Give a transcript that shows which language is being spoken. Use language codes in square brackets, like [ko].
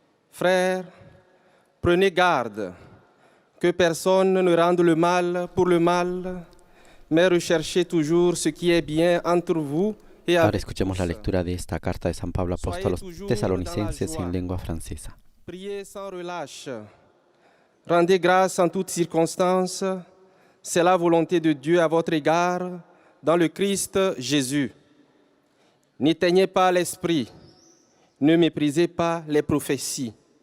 [fr] Frères, prenez garde que personne ne rende le mal pour le mal, mais recherchez toujours ce qui est bien entre vous. [es] Ahora escuchemos la lectura de esta carta de San Pablo apóstol a los tesalonicenses en lengua francesa. [fr] Priez sans relâche. Rendez grâce en toutes circonstances. C'est la volonté de Dieu à votre égard dans le Christ Jésus. N'éteignez pas l'esprit. Ne méprisez pas les prophéties.